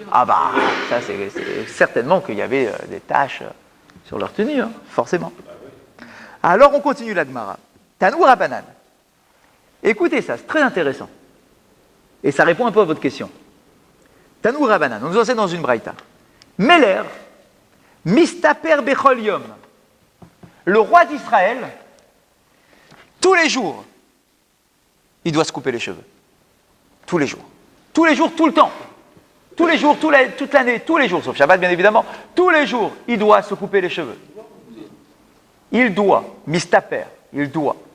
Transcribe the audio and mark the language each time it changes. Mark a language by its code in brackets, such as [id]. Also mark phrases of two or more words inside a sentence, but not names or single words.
[fr] Ah bah, ça c'est certainement qu'il y avait des taches sur leur tenue, hein, forcément. Alors on continue la Gemara. [arc] תנו רבנן. [fr] Écoutez ça, c'est très intéressant. Et ça répond un peu à votre question. [arc] תנו רבנן, [fr] on nous enseigne dans une braïta. [he] מלך מסתפר בכל יום. [fr] Le roi d'Israël, tous les jours, il doit se couper les cheveux. Tous les jours. Tous les jours, tout le temps. Tous les jours, toute l'année, tous les jours, sauf Shabbat bien évidemment, tous les jours, il doit se couper les cheveux. Il doit, mistaper, il doit.